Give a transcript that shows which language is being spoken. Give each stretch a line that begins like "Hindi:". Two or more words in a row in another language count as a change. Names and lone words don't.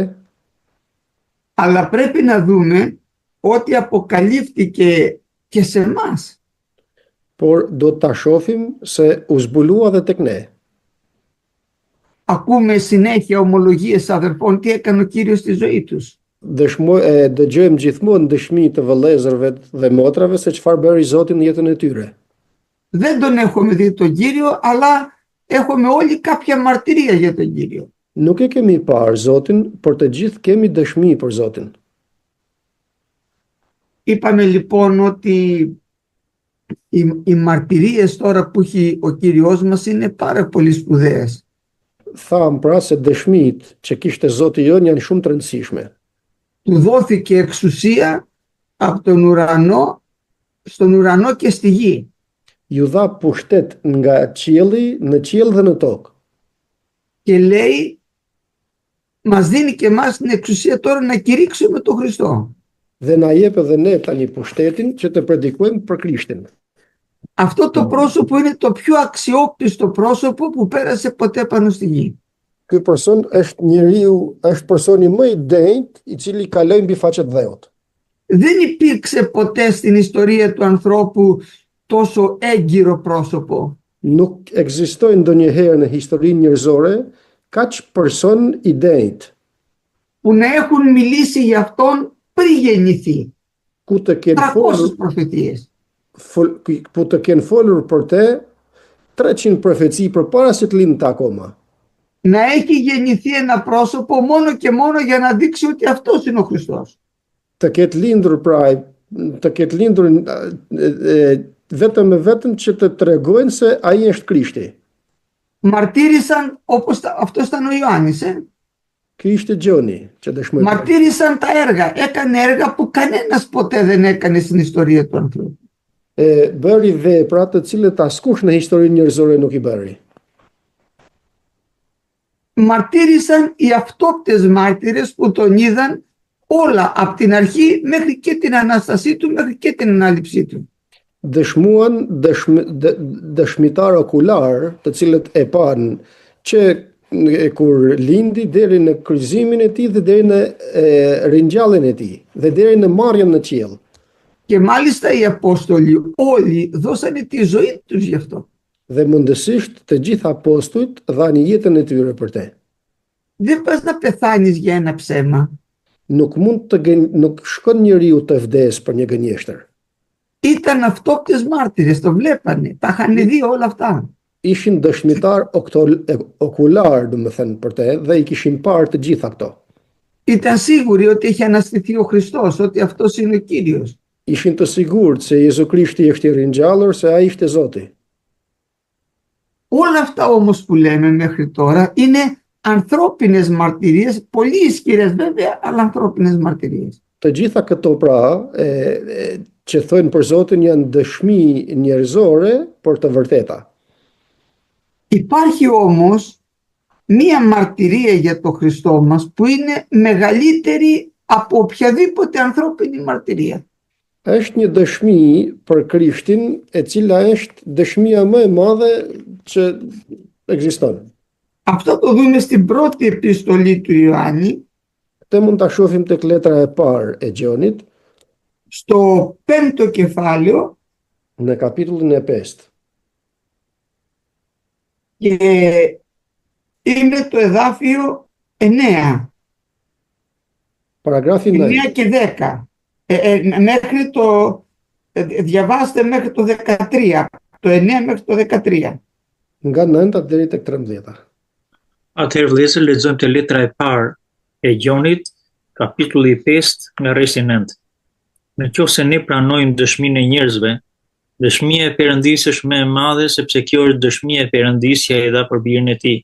Greek: Αλλά πρέπει να δούμε ότι αποκαλύφθηκε και σε εμάς.
Albanian: por do ta shohim se u zbulua dhe tek ne.
Greek: Ακούμε συνέχεια ομολογίες αδερφών τι έκανε ο Κύριος στη ζωή τους.
Albanian: Dëgjojmë gjithmonë dëshmi të vëllezërve dhe motrave se çfarë bëri Zoti në jetën e tyre.
Greek: Δεν τον έχουμε δει τον Κύριο, αλλά έχουμε όλοι κάποια μαρτυρία για τον Κύριο.
Albanian: Nuk e kemi parë Zotin, por të gjithë kemi dëshmi për Zotin.
Greek: Είπαμε λοιπόν ότι οι μαρτυρίες τώρα που έχει ο Κύριος μας είναι πάρα πολύ σπουδαίες.
Albanian: Tham pra se dëshmitë që kishte Zoti jon janë shumë të rëndësishme.
Greek: Του δόθηκε εξουσία από τον ουρανό, στον ουρανό και στη γη.
Albanian: Ju dha pushtet nga qielli në qiell dhe në tokë.
Greek: Και λέει, μας δίνει και εμάς την εξουσία τώρα να κηρύξουμε τον Χριστό.
Albanian: Dhe na jep edhe ne tani pushtetin që të predikojmë për Krishtin.
Greek: Αυτό το πρόσωπο είναι το πιο αξιόπιστο πρόσωπο που πέρασε ποτέ πάνω στη γη.
Albanian: Ky person është personi më I denjtë I cili kaloi mbi faqet dheut.
Greek: Δεν υπήρξε ποτέ στην ιστορία του ανθρώπου τόσο έγκυρο πρόσωπο.
Albanian: Nuk ekzistoi ndonjëherë në historinë njerëzore kaq person I denjtë
Greek: που να έχουν μιλήσει για αυτόν πριν γεννηθεί.
Albanian: ku të kenë 300 folur
Greek: προφητείες.
Albanian: po të kenë folur për te 300 profeci përpara se të lindte akoma.
Greek: Να έχει γεννηθεί ένα πρόσωπο μόνο και μόνο για να δείξει ότι αυτός είναι ο Χριστός.
Albanian: Të ketë lindur vetëm e vetëm që të tregojnë se ai është Krishti.
Greek: Μαρτύρησαν όπως αυτός ήταν ο Ιωάννης.
Albanian: Ky ishte Gjoni që dëshmoi.
Greek: Μαρτύρησαν τα έργα. Έκανε έργα που κανένας ποτέ δεν έκανε στην ιστορία του ανθρώπου.
Albanian: Bëri vepra të cilët askush në historinë njerëzore nuk i bëri.
Greek: Μαρτύρησαν οι αυτόπτες μάρτυρες που τον είδαν όλα από την αρχή μέχρι και την Ανάστασή του, μέχρι και την ανάληψή του.
Albanian: Dëshmuan dëshmitar okular, të cilët e panë që kur lindi deri në kryqëzimin e tij dhe deri në ringjalljen e tij dhe deri në marrjen në qiell.
Greek: Και μάλιστα οι Απόστολοι όλοι δώσανε τη ζωή τους γι' αυτό.
Albanian: Dhe mundësisht të gjithë apostujt dhanë jetën e tyre për te.
Greek: Δεν πας να πεθάνεις για ένα ψέμα.
Albanian: Nuk shkon njeriu të vdes për një gënjeshtër.
Greek: Ήταν αυτόπτες μάρτυρες, το βλέπανε, τα είχαν δει όλα αυτά.
Albanian: Ishin dëshmitar okular, domethënë për te, dhe i kishin parë të gjitha këto.
Greek: Ήταν σίγουροι ότι είχε αναστηθεί ο Χριστός, ότι αυτός είναι ο Κύριος.
Albanian: Ishin të sigurt se Jezu Krishti është i ringjallur, se ai ishte Zoti.
Greek: Όλα αυτά όμως που λέμε μέχρι τώρα είναι ανθρώπινες μαρτυρίες, πολύ ισχυρές βέβαια, αλλά ανθρώπινες μαρτυρίες.
Albanian: Të gjitha këto pra, që thojnë për Zotin janë dëshmi njerëzore, por të vërteta.
Greek: Υπάρχει όμως μία μαρτυρία για το Χριστό μας που είναι μεγαλύτερη από οποιαδήποτε ανθρώπινη μαρτυρία.
Albanian: Është një dëshmi për Krishtin, e cila është dëshmia më e madhe që ekziston.
Greek: Αυτό το δούμε στην πρώτη επιστολή του Ιωάννη.
Albanian: Këtë mund ta shohim tek letra e parë e Gjonit,
Greek: στο 5ο κεφάλαιο
Albanian: në kapitullin e 5.
Greek: και είναι το εδάφιο 9. Παραγράφη 9. 9 και 10. Μέχρι το, διαβάστε μέχρι το 13. Το 9 μέχρι το 13.
Albanian: Nga 9 deri tek 13. Atëherë vëllezër, lexojmë te letra e parë e Gjonit, kapitulli 5 nga versi 9. Nëse ne pranojmë dëshminë e njerëzve, dëshmia e Perëndisë është më e madhe sepse kjo është dëshmia e Perëndisë që ai dha për birin e tij.